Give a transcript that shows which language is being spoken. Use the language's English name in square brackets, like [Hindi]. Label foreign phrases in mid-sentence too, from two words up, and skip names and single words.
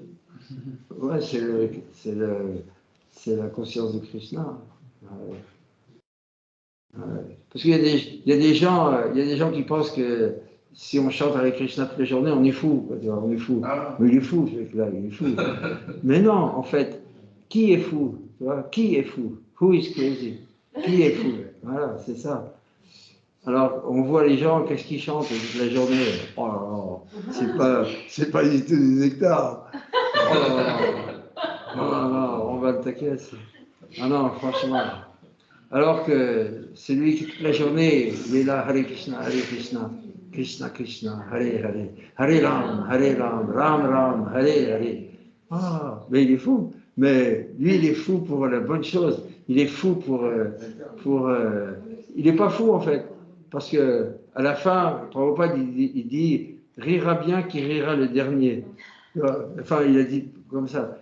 [French] Ouais, c'est la conscience de Krishna. Ouais. Ouais. Parce qu'il y a des gens qui pensent que si on chante avec Krishna toute la journée, on est fou. Quoi, tu vois, on est fou. Ah. Mais il est fou, ce mec-là, il est fou. Mais non, en fait, qui est fou? Tu vois, qui est fou? [English] Who is crazy? [French] Qui est fou? Voilà, c'est ça. Alors, on voit les gens, qu'est-ce qu'ils chantent toute la journée? Oh là là, c'est pas du tout du nectar. Oh là là. Non, on va le taquer. Ah non, franchement. Alors que celui qui toute la journée, il est là, [Sanskrit] हरे कृष्ण, कृष्ण कृष्ण, हरे हरे, हरे राम, राम राम, हरे हरे. [French] Ah, mais il est fou. Mais lui, il est fou pour la bonne chose. Il est fou il n'est pas fou en fait. Parce que à la fin, Prabhupada, il dit, rira bien qui rira le dernier. Enfin, il a dit comme ça.